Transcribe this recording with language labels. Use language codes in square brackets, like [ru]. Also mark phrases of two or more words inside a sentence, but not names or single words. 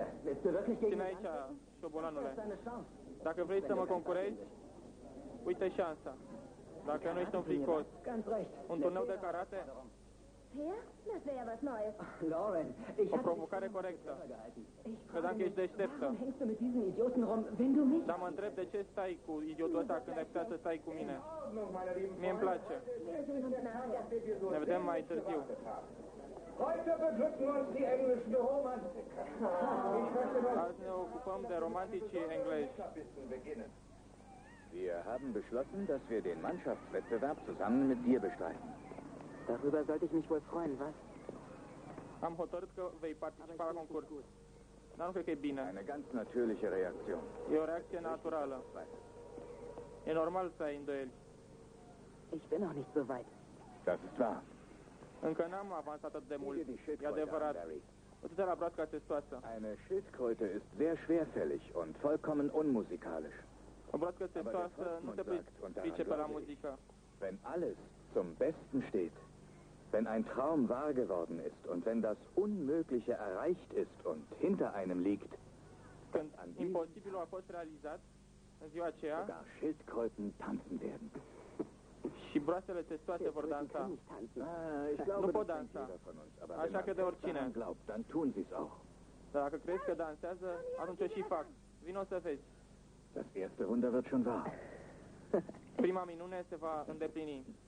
[de] Willst du wirklich gegen [ro] Ține [de] mich [ro] aici, [de] antreten? [ro] șobolanule. [de] Das ist deine Chance. [ro] Dacă vrei să mă concurezi, uite șansa. Dacă nu ești un fricos, [de] Ganz recht. [ro] un turneu de karate, [de] Fair? Das wäre ja was Neues. Lauren, ich [ro] o [de] hab [ro] provocare corectă. [de] Ich [ro] Credeam că ești deșteptă. [de] Warum hängst du mit diesen Idioten rum, wenn du mich... [ro] Dar mă întreb de ce stai cu idiotul ăsta când ai putea să stai cu mine. Mie îmi place. [de] Wir sehen uns nachher. [ro] Ne vedem mai târziu. [de] Heute beglücken uns die englischen Romantiker. Ich möchte nur [ro] Azi ne ocupăm de romanticii englezi. [de] beginnen. Wir haben beschlossen, dass wir den Mannschaftswettbewerb zusammen mit dir bestreiten. Darüber sollte ich mich wohl freuen, was? [ro] Am hotărât că vei participa la concurs. Dar nu cred că e bine. [de] Eine ganz natürliche Reaktion. [ro] E o reacție naturală. E normal să ai îndoieli. [de] Ich bin noch nicht so weit. Das ist wahr. [ro] Încă n-am avansat atât de mult. [de] Sieh dir die [ro] E [de] Schildkröte [ro] adevărat. [de] an, Barry. [ro] Uite-te la broasca testoasă. [de] Eine Schildkröte ist sehr schwerfällig und vollkommen unmusikalisch. [ro] O broască testoasă nu se pricepe la muzică. [de] Wenn alles zum Besten steht, wenn ein Traum wahr geworden ist und wenn das Unmögliche erreicht ist und hinter einem liegt, [ro] Când imposibilul a fost realizat, în ziua aceea, [de] sogar Schildkröten tanzen werden. [ro] și broasele testoase vor dansa. [de] Ich glaube, [ro] Nu pot [de] das denkt [ro] dansa. [de] jeder von uns. Aber [ro] Așa [de] wenn man [ro] crede [de] fest [ro] oricine. [de] daran glaubt, dann tun sie es auch. [ro] Dar dacă crezi că dansează, atunci o și fac. Vino să vezi. [de] Das erste Wunder wird schon wahr. [ro] Prima minune se va îndeplini.